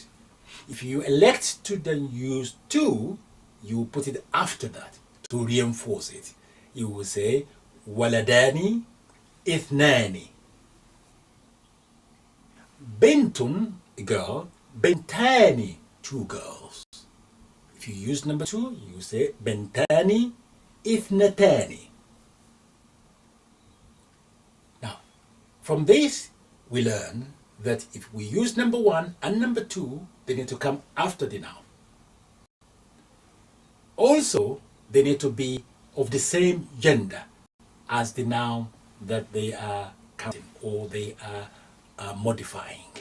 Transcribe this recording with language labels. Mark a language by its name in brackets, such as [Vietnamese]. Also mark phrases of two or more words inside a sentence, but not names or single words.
[English] If you elect to then use two, you put it after that to reinforce it. You will say [Arabic] ولدان اثنان. [English] Bintun, a girl. Bintani, two girls. If you use number two, you say [Arabic] بنتان اثنتان. [English] Now, from this, we learn that if we use number one and number two, they need to come after the noun. Also, they need to be of the same gender as the noun that they are counting or they are modifying.